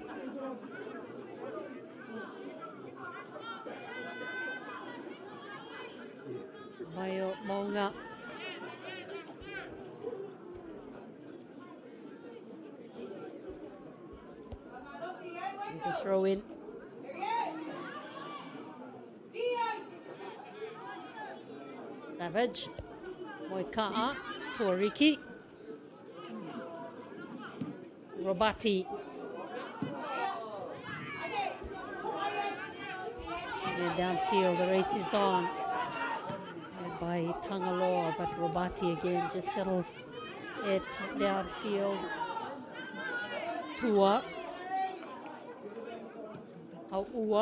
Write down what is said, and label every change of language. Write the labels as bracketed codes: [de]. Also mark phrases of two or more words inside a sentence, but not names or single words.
[en] Vaio Maunga. There's a throw in. Savage. Moika'a. Tuariki. Robati. And downfield, the race is on. And by Tangaloa, but Robati again just settles it downfield. Tua. Au'ua.